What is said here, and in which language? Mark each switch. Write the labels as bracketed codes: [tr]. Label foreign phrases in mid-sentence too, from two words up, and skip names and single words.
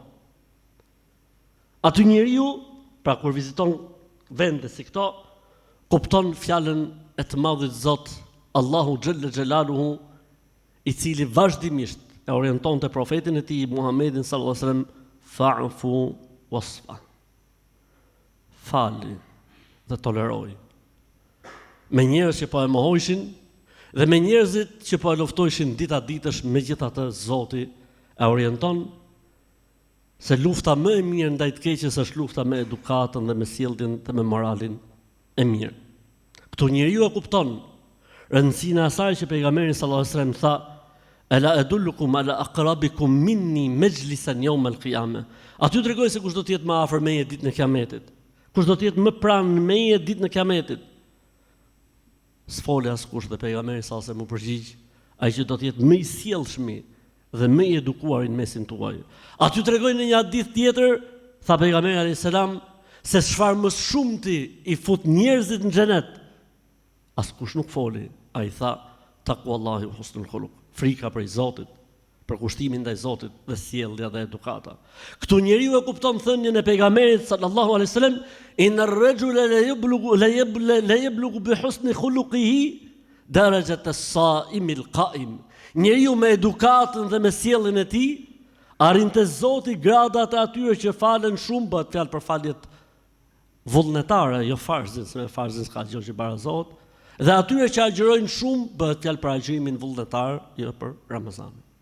[sq] Aty njeriu, pra kur viziton vende si këto, kupton fjalën e të madhit Zot, [ar] الله جل جلاله, [sq] i cili vazhdimisht e orientonte profetin e tij Muhammedin [ar] صلى الله عليه وسلم فاعف واصفح. [sq] Fali dhe toleroj. Me njerëz që po e mohojshin dhe me njerëzit që po e luftojshin dita ditësh, megjithatë Zoti e orienton se lufta më e mirë ndaj të keqes është lufta me edukatën dhe me sjelljen dhe me moralin e mirë. Këtu njeriu e kupton rëndësinë e asaj që pejgamberi [ar] صلى الله عليه وسلم [sq] tha, [ar] ألا أدلكم على أقربكم مني مجلسا يوم القيامة. [sq] Aty tregoj se kush do të jetë më afër meje ditën e Kiametit. Kush do të jetë më pranë meje ditën e Kiametit. S'foli askush dhe pejgamberi sa se më përgjigj, ai që do të jetë më i sjellshëm dhe më i edukuar në mesin tuaj. Aty tregoj në një hadith tjetër, tha pejgamberi [ar] عليه السلام, [sq] se çfarë më shumti i fut njerëzit në xhenet. Askush nuk foli, ai tha [ar] تقوى الله وحسن الخلق. [sq] Frika për Zotit, për kushtimin ndaj Zotit dhe sjellja dhe edukata. Këtu njeriu e kupton thënien e pejgamberit [ar] صلى الله عليه وسلم, إن الرجل ليبلغ بحسن خلقه درجة الصائم القائم. [sq] Njeriu me edukatën dhe me sjelljen e tij arrin te Zoti gradat e atyre që falen shumë, bëhet fjalë për faljet vullnetare, jo farzin, se me farzin s'ka gjë që para Zotit. Dhe atyre që agjërojnë shumë, bëhet fjalë për agjërimin vullnetar, jo për Ramazanin.